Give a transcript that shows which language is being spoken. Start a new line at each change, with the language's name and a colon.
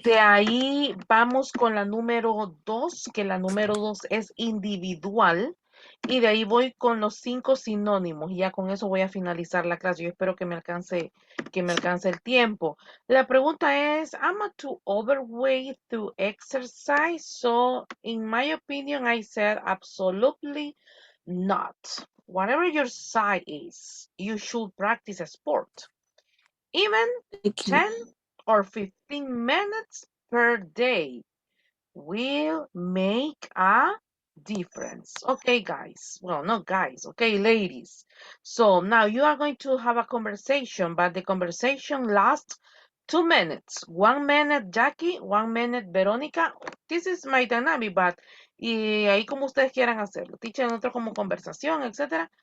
Spanish: De ahí vamos con la número 2, que la número 2 es individual. Y de ahí voy con los 5 sinónimos. Y ya con eso voy a finalizar la clase. Yo espero que me alcance el tiempo. La pregunta es,
English: am I too overweight to exercise? So, in my opinion, I said absolutely not. Whatever your size is, you should practice a sport. Even Okay. 10 or 15 minutes per day will make a difference. Okay, guys. Well, not guys. Okay, ladies. So now you are going to have a conversation, but the conversation lasts 2 minutes. 1 minute Jackie, 1 minute Verónica. This is my dynamic, but
Spanish: y ahí como ustedes quieran hacerlo. Teacher, otro como conversación, etc.